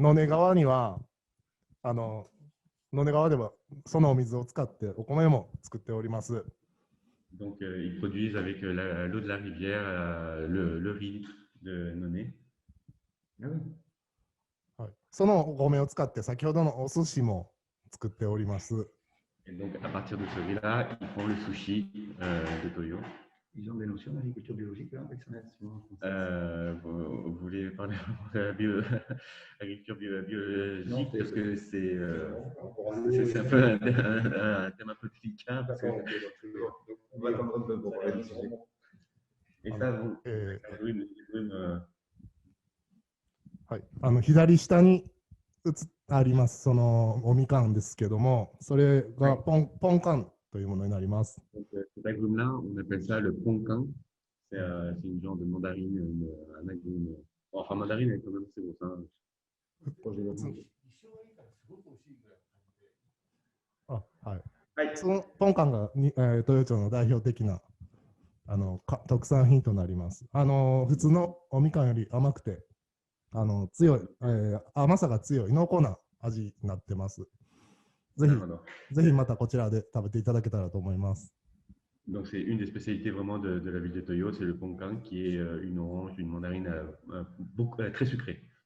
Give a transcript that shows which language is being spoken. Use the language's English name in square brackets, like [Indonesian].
[Japanese] 野根川には野根川ではそのお水を使ってお米も作っております。 [French] Donc, ils produisent avec l'eau de la rivière le riz de Nonée. [Japanese] はい。そのお米を使って先ほどのお寿司も作っております。 [French] Et donc, à partir de ce riz-là, ils font le sushi de Toyo. Ils ont des notions d'agriculture biologique là, avec son action. Vous voulez parler de l'agriculture biologique parce que c'est un peu un thème un peu délicat. Parce que, on va attendre un peu pour parler du sujet. et ça, vous pouvez me [Japanese] はい、左下にあります、そのおみかんですけども、それがポンカンというものになります。 [French] Cet agrume-là, on appelle ça le poncan. C'est une genre de mandarine, un agrume. Enfin, mandarine, elle est quand même assez grosse. Hein. [Japanese] はい、そのポンカンが豊町の代表的な特産品となります。普通のおみかんより甘くて強い、甘さが強い濃厚な味になってます。ぜひまたこちらで食べていただけたらと思います。 [French] Donc c'est une des spécialités vraiment de la ville de Toyo, c'est le poncan qui est une orange, une mandarine très sucrée.